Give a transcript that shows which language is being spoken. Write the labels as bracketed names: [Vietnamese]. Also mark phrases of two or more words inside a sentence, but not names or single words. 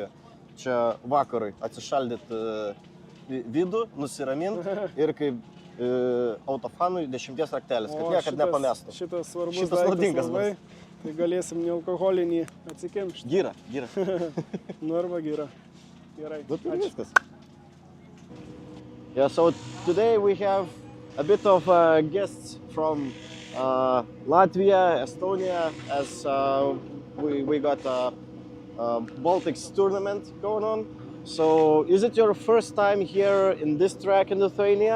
[Lithuanian] Čia vakarui atsišaldyti vidų, nusiramint ir kaip autofanui 10 raktelis, kad niekad nepamestų. Šitas svarbus daiktas labai. Tai galėsim nealkoholinį atsikimšti. Gyra. Nu arba gyra. Gerai. [English] Yeah, so today we have a bit of guests from Latvia, Estonia, as we got a Baltics tournament going on. So, is it your first time here in this track in Lithuania?